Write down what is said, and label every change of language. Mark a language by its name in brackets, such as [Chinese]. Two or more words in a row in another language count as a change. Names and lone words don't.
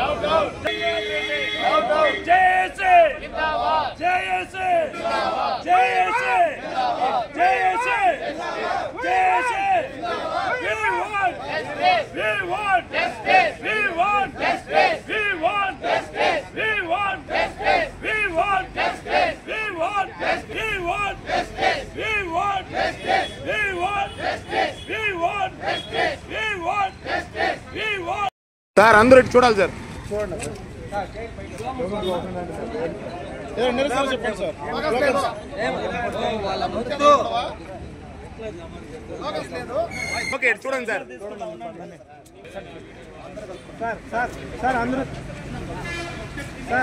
[English] JSA, JSA, JSA, JSA, JSA, we want justice, we want justice, we want justice, we want justice, we want justice, we want justice, we want justice, we want justice, we want justice, we want justice, we want justice, we want justice, we want. [Telugu] సార్ అందరూ చూడాలి సార్. చూడండి సార్. చెప్పండి సార్. ఓకే చూడండి సార్. సార్ అందరూ సార్